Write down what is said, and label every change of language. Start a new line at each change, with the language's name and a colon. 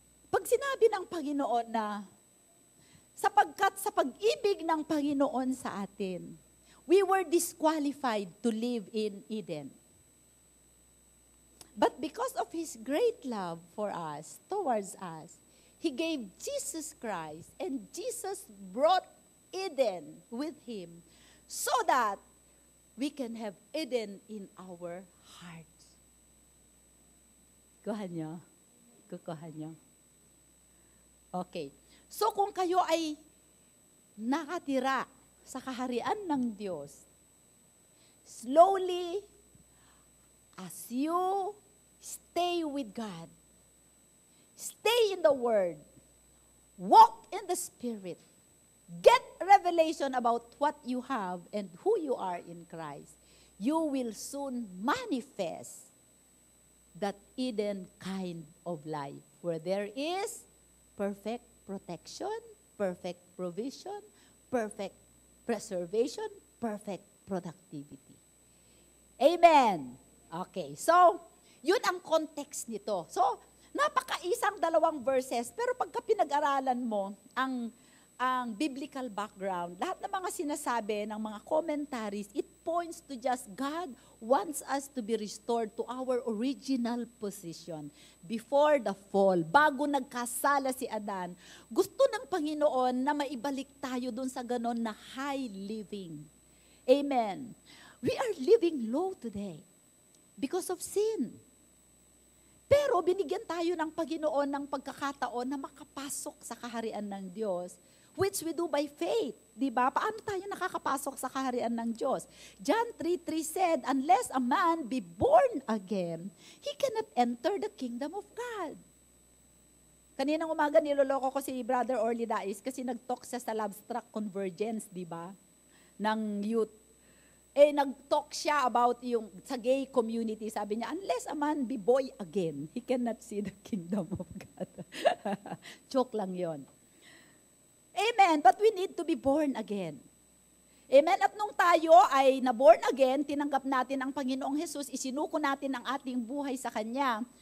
Filipino: Pag sinabi ng Panginoon na, sapagkat sa pag-ibig ng Panginoon sa atin,
English: we were disqualified to live in Eden. But because of His great love for us, towards us, He gave Jesus Christ, and Jesus brought Eden with Him so that we can have Eden in our hearts.
Filipino: Kuha niyo? Kukuha niyo? Okay. So kung kayo ay nakatira sa kaharian ng Diyos,
English: slowly, as you stay with God, stay in the Word, walk in the Spirit, get revelation about what you have and who you are in Christ, you will soon manifest that Eden kind of life where there is perfect protection, perfect provision, perfect preservation, perfect productivity. Amen.
Filipino: Okay, so yun ang context nito. So, napakaisang dalawang verses, pero pagka pinag-aralan mo ang biblical background, lahat ng mga sinasabi ng mga commentaries,
English: it points to just God wants us to be restored to our original position before the fall.
Filipino: Bago nagkasala si Adan, gusto ng Panginoon na maibalik tayo dun sa ganon na high living. Amen.
English: We are living low today because of sin.
Filipino: Pero binigyan tayo ng Panginoon ng pagkakataon na makapasok sa kaharian ng Diyos,
English: which we do by faith.
Filipino: Diba? Paano tayo nakakapasok sa kaharian ng Diyos?
English: John 3:3 said, unless a man be born again, he cannot enter the kingdom of God.
Filipino: Kaninang umaga niloloko ko si Brother Orly Dais kasi nag-talk siya sa Love Struck Convergence, diba? Ng youth. nag-talk siya about yung sa gay community. Sabi niya,
English: unless a man be boy again, he cannot see the kingdom of God.
Filipino: Joke lang yon.
English: Amen. But we need to be born again. Amen.
Filipino: At nung tayo ay na-born again, tinanggap natin ang Panginoong Hesus, isinuko natin ang ating buhay sa Kanya.